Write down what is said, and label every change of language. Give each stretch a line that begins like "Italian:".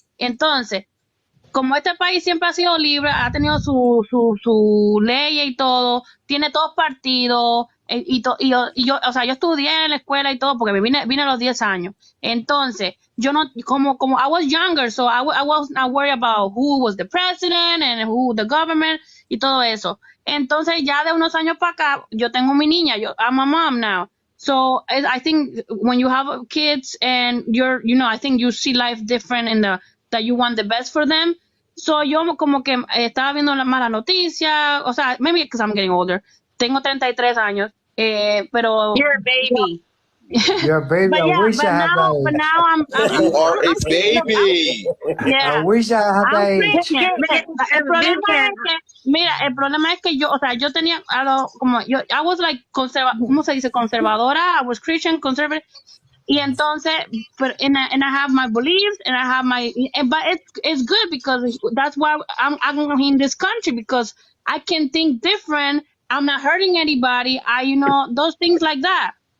Spanish: Entonces, como este país siempre ha sido libre, ha tenido su ley y todo, tiene todos partidos, y yo, o sea, yo estudié en la escuela y todo, porque vine a los 10 años. Entonces, yo no, como
English: I was younger, so I was not worried about who was the president and who the government
Spanish: y todo eso. Entonces, ya de unos años para acá, yo tengo mi niña,
English: I'm a mom now. So I think when you have kids and I think you see life different that you want the best for them.
Spanish: So yo como que estaba viendo la mala noticia, o sea,
English: maybe because I'm getting older.
Spanish: Tengo 33 años, pero
English: You're a baby. You're a baby. But I wish I had that age. but now I'm You are a baby. yeah. I wish I had that I'm age. pregnant.
Spanish: El problema es que yo, o sea, yo tenía algo como
English: I was like
Spanish: ¿cómo se dice? Conservadora.
English: I was Christian, conservative.
Spanish: Y entonces,
English: and I have my beliefs, and I have but it's good because that's why I'm in this country, because I can think different. I'm not hurting anybody. Those things like that.